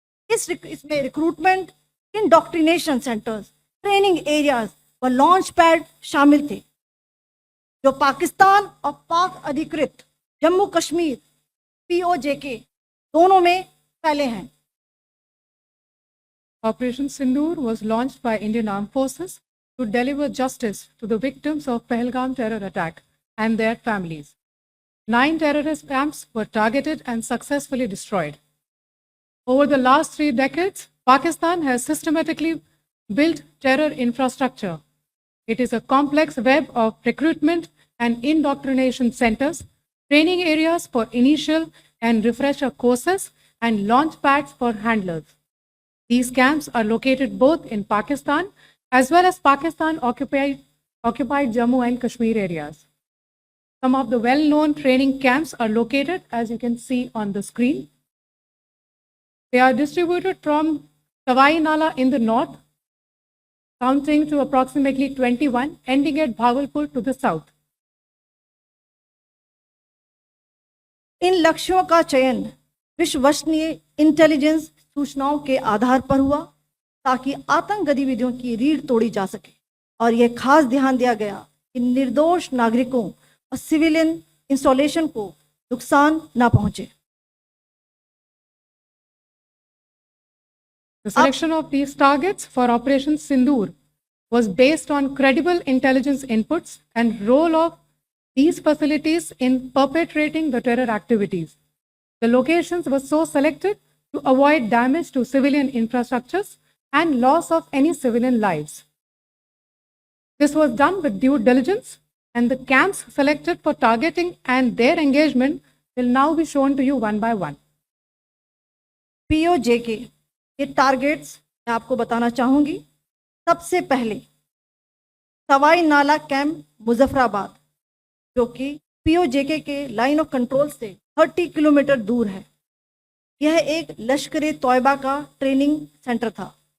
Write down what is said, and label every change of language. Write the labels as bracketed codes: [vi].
[hi] इसमें recruitment, indoctrination centres, training areas व launch pad शामिल थे, जो पाकिस्तान और पाक अधिकृत जम्मू कश्मीर POJK दोनों में फैले हैं। [en] Operation Sindoor was launched by Indian Armed Forces to deliver justice to the victims of Pahalgam terror attack and their families. 9 terrorist camps were targeted and successfully destroyed. Over the last 3 decades, Pakistan has systematically built terror infrastructure. It is a complex web of recruitment and indoctrination centers, training areas for initial and refresher courses, and launch pads for handlers. These camps are located both in Pakistan as well as Pakistan-occupied Jammu and Kashmir areas. Some of the well-known training camps are located, as you can see on the screen. They are distributed from Sawai Nala in the north, counting to approximately 21, ending at Bhagalpur to the south. [hi] इन लक्ष्यों का चयन विश्वसनीय intelligence सूचनाओं के आधार पर हुआ ताकि आतंक गतिविधियों की रीढ़ तोड़ी जा सके, और यह खास ध्यान दिया गया कि निर्दोष नागरिकों और सिविलियन इंस्टॉलेशन को नुकसान न पहुंचे। [en] The selection of these targets for Operation Sindoor was based on credible intelligence inputs and role of these facilities in perpetrating the terror activities. The locations were so selected to avoid damage to civilian infrastructures and loss of any civilian lives. This was done with due diligence, and the camps selected for targeting and their engagement will now be shown to you one by one. [hi] POJK ये targets मैं आपको बताना चाहूंगी। सबसे पहले सवाई नाला camp Muzaffarabad, जो कि POJK के लाइन ऑफ कंट्रोल से 30 किलोमीटर दूर है। यह एक लश्कर तौयबा का ट्रेनिंग सेंटर था।